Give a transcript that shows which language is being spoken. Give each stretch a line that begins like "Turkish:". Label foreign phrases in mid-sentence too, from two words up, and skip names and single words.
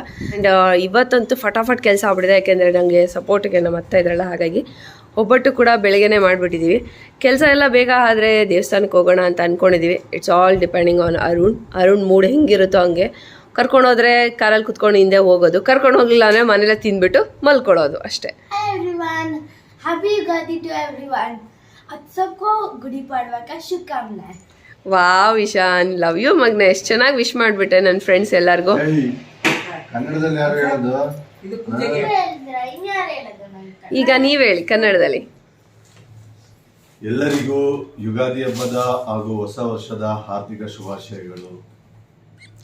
Kannada: ಆ್ಯಂಡ್ ಇವತ್ತಂತೂ ಫಟಾಫಟ್ ಕೆಲಸ ಆಗ್ಬಿಟ್ಟಿದೆ, ಯಾಕೆಂದರೆ ನನಗೆ ಸಪೋರ್ಟಿಗೆ ನಮ್ಮ ಅತ್ತ ಇದ್ರಲ್ಲ, ಹಾಗಾಗಿ ಒಬ್ಬಟ್ಟು ಕೂಡ ಬೆಳಗ್ಗೆನೇ ಮಾಡಿಬಿಟ್ಟಿದ್ದೀವಿ. ಕೆಲಸ ಎಲ್ಲ ಬೇಗ ಆದರೆ ದೇವಸ್ಥಾನಕ್ಕೆ ಹೋಗೋಣ ಅಂತ ಅಂದ್ಕೊಂಡಿದ್ದೀವಿ.
English: It's all depending on Arun mood
Kannada: ಹೆಂಗಿರುತ್ತೋ ಹಂಗೆ. ಕರ್ಕೊಂಡೋದ್ರೆ ಕಾರಲ್ಲಿ ಕುತ್ಕೊಂಡು ಹಿಂದೆ ಹೋಗೋದು, ಕರ್ಕೊಂಡು ಹೋಗಲಿಲ್ಲ ಅಂದರೆ ಮನೇಲೆ ತಿಂದ್ಬಿಟ್ಟು ಮಲ್ಕೊಳ್ಳೋದು ಅಷ್ಟೇ.
English: Happy Ugadi to everyone.
Hindi: आप सबको गुड़ी पड़वा का शुभकामनाएं.
Kannada: ವಾವ್ ಇಶಾನ್,
English: love you
Kannada: ಮಗ್ನೆ. ಎಷ್ಟು ಚೆನ್ನಾಗಿ ವಿಶ್ ಮಾಡಿಬಿಟ್ಟೆ ನನ್ನ ಫ್ರೆಂಡ್ಸ್ ಎಲ್ಲರಿಗೂ. ಕನ್ನಡದಲ್ಲಿ ಯಾರು ಹೇಳೋದು? ಈಗ ನೀವು ಹೇಳಿ ಕನ್ನಡದಲ್ಲಿ. ಎಲ್ಲರಿಗೂ ಯುಗಾದಿ ಹಬ್ಬದ ಹಾಗೂ ಹೊಸ ವರ್ಷದ ಹಾರ್ದಿಕ ಶುಭಾಶಯಗಳು.